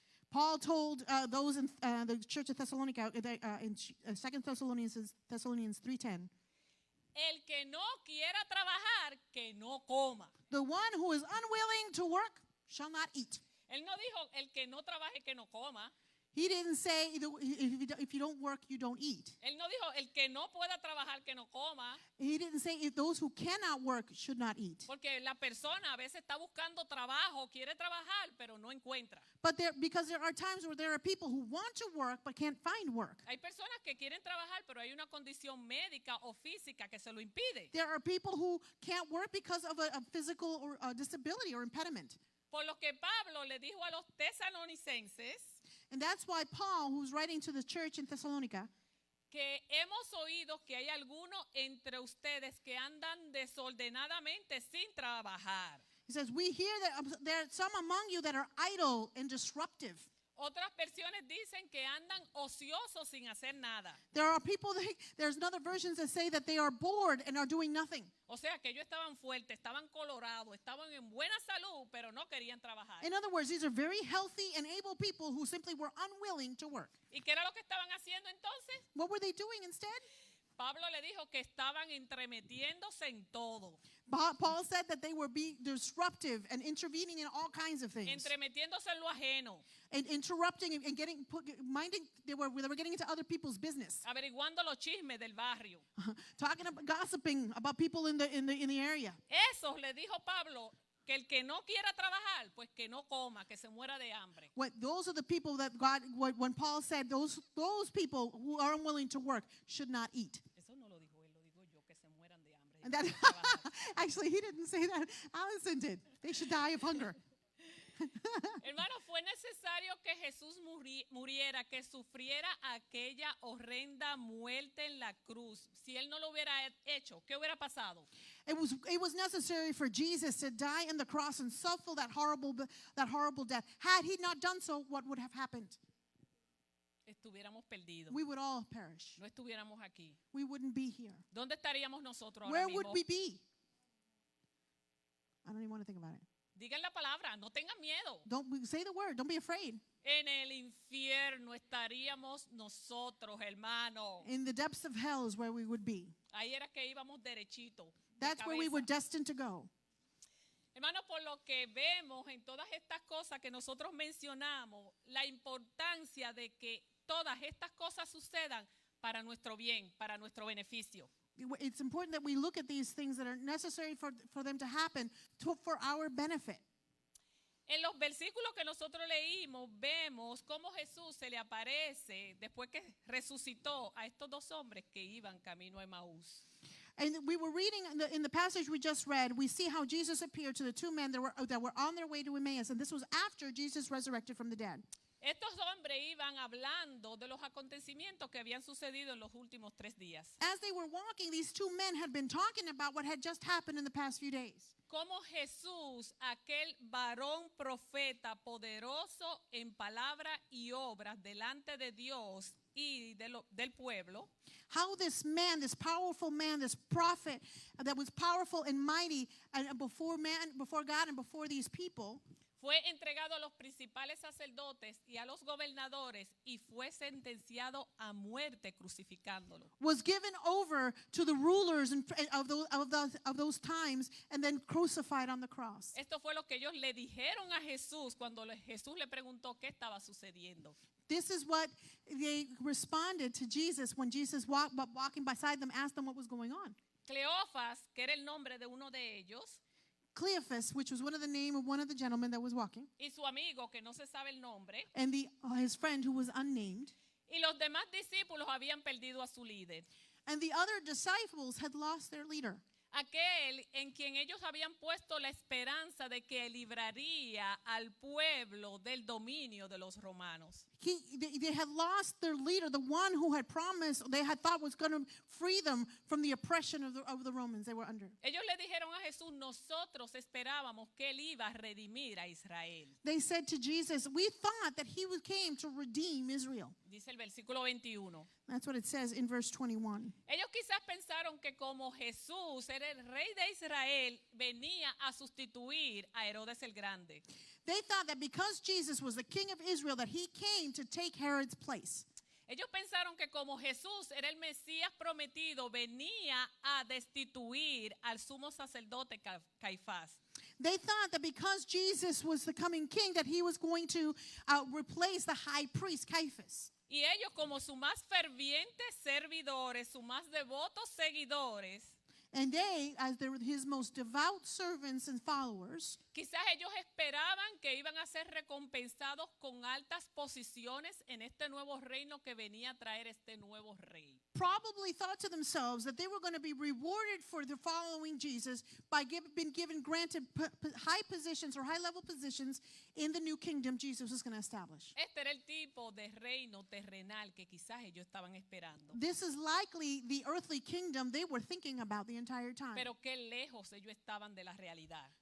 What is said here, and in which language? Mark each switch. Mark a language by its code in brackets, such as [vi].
[en] Paul told those in the church of Thessalonica in 2 Thessalonians 3:10, [es] El que no quiera trabajar, que no coma. [en] the one who is unwilling to work shall not eat. [es] Él no dijo el que no trabaje, que no coma. [en] He didn't say if you don't work, you don't eat. [es] Él no dijo el que no pueda trabajar, que no coma. [en] He didn't say if those who cannot work should not eat. [es] Porque la persona a veces está buscando trabajo, quiere trabajar, pero no encuentra. [en] But because there are times where there are people who want to work but can't find work. [es] Hay personas que quieren trabajar, pero hay una condición médica o física que se lo impide. [en] There are people who can't work because of a physical or a disability or impediment. [es] Por lo que Pablo le dijo a los tesalonicenses [en] And that's why Paul, who's writing to the church in Thessalonica, [es] que hemos oído que hay algunos entre ustedes que andan desordenadamente sin trabajar. [en] he says, we hear that there are some among you that are idle and disruptive. [es] Otras versiones dicen que andan ociosos sin hacer nada. [en] There are people, there's another versions that say that they are bored and are doing nothing. [es] O sea, que ellos estaban fuertes, estaban colorados, estaban en buena salud, pero no querían trabajar. [en] In other words, these are very healthy and able people who simply were unwilling to work. [es] ¿Y qué era lo que estaban haciendo entonces? [en] What were they doing instead? [es] Pablo le dijo que estaban entremetiéndose en todo. [en] Paul said that they were being disruptive and intervening in all kinds of things. [es] Entremetiéndose en lo ajeno. [en] And interrupting and they were getting into other people's business. [es] Averiguando los chismes del barrio. [en] Talking about gossiping about people in the area. [es] Eso le dijo Pablo, que el que no quiera trabajar, pues que no coma, que se muera de hambre. [en] Those are the people that when Paul said those people who are unwilling to work should not eat. [es] Eso no lo dijo él, lo digo yo, que se mueran de hambre. [en] And that actually he didn't say that. Allison did. They should die of hunger. [es] Hermano, fue necesario que Jesús muriera, que sufriera aquella horrenda muerte en la cruz. Si él no lo hubiera hecho, ¿qué hubiera pasado? [en] It was necessary for Jesus to die on the cross and suffer that horrible death. Had he not done so, what would have happened? [es] Estuviéramos perdidos. [en] We would all perish. [es] No estuviéramos aquí. [en] We wouldn't be here. [es] ¿Dónde estaríamos nosotros ahora [en] Where [es] mismo? [en] would we be? I don't even want to think about it. [es] Digan la palabra, no tengan miedo. [en] Don't say the word. Don't be afraid. [es] En el infierno estaríamos nosotros, hermano. [en] In the depths of hell is where we would be. [es] Ahí era que íbamos derechito. [en] That's where we were destined to go. [es] Hermano, por lo que vemos en todas estas cosas que nosotros mencionamos, la importancia de que todas estas cosas sucedan para nuestro bien, para nuestro beneficio. [en] It's important that we look at these things that are necessary for them to happen for our benefit. [es] En los versículos que nosotros leímos, vemos cómo Jesús se le aparece después que resucitó a estos dos hombres que iban camino a Emaús. [en] And we were reading in the passage we just read, we see how Jesus appeared to the two men that were on their way to Emmaus, and this was after Jesus resurrected from the dead. [es] Estos hombres iban hablando de los acontecimientos que habían sucedido en los últimos 3 días. [en] As they were walking, these two men had been talking about what had just happened in the past few days. [es] Cómo Jesús, aquel varón profeta poderoso en palabra y obras delante de Dios y del pueblo, [en] how this man, this powerful man, this prophet that was powerful and mighty and before God and before these people, [es] fue entregado a los principales sacerdotes y a los gobernadores y fue sentenciado a muerte crucificándolo. [en] was given over to the rulers of those times and then crucified on the cross. [es] Esto fue lo que ellos le dijeron a Jesús cuando Jesús le preguntó qué estaba sucediendo. [en] This is what they responded to Jesus when Jesus walking beside them asked them what was going on. [es] Cleofas, que era el nombre de uno de ellos, [en] Cleophas, which was one of the name of one of the gentlemen that was walking, [es] y su amigo, que no se sabe el nombre, [en] and his friend who was unnamed, [es] y los demás discípulos habían perdido a su líder. [en] and the other disciples had lost their leader. [es] Aquel en quien ellos habían puesto la esperanza de que libraría al pueblo del dominio de los romanos. [en] They had lost their leader, the one who had promised, they had thought was going to free them from the oppression of the Romans they were under. [es] Ellos le dijeron a Jesús, nosotros esperábamos que él iba a redimir a Israel. [en] They said to Jesus, we thought that he came to redeem Israel. [es] Dice el versículo 21. [en] That's what it says in verse 21. [es] Ellos quizás pensaron que como Jesús era el rey de Israel, venía a sustituir a Herodes el Grande. [en] They thought that because Jesus was the king of Israel, that he came to take Herod's place. [es] Ellos pensaron que como Jesús era el Mesías prometido, venía a destituir al sumo sacerdote Caifás. [en] They thought that because Jesus was the coming king, that he was going to replace the high priest, Caiaphas. [es] Y ellos como sus más fervientes servidores, sus más devotos seguidores, [en] And they, as his most devout servants and followers, [es] quizás ellos esperaban que iban a ser recompensados con altas posiciones en este nuevo reino que venía a traer este nuevo rey. [en] probably thought to themselves that they were going to be rewarded for their following Jesus by being granted high positions or high-level positions in the new kingdom Jesus was going to establish. [es] Este era el tipo de reino terrenal que quizás ellos estaban esperando. [en] This is likely the earthly kingdom they were thinking about the entire time. [es] Pero qué lejos ellos estaban de la realidad.